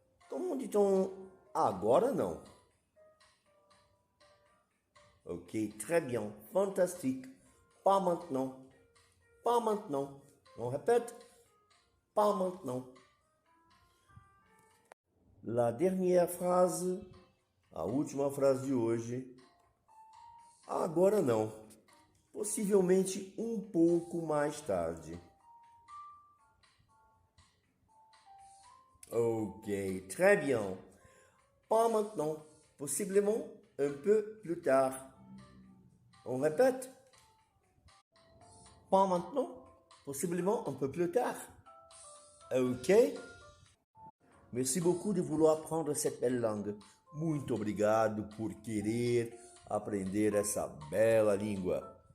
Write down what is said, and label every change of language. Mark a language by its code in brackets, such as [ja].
[fr] Comment dit-on [pt] agora não? [fr] Ok, très bien, fantastique. Pas maintenant. Pas maintenant. On répète. Pas maintenant. La dernière phrase, [pt] a última frase de hoje. Agora não. Possivelmente um pouco mais tarde. [fr] Ok, très bien. Pas maintenant. Possiblement un peu plus tard. On répète. Pas maintenant. Possiblement un peu plus tard. Ok? Merci beaucoup de vouloir apprendre cette belle langue. [pt] Muito obrigado por querer aprender essa bela língua.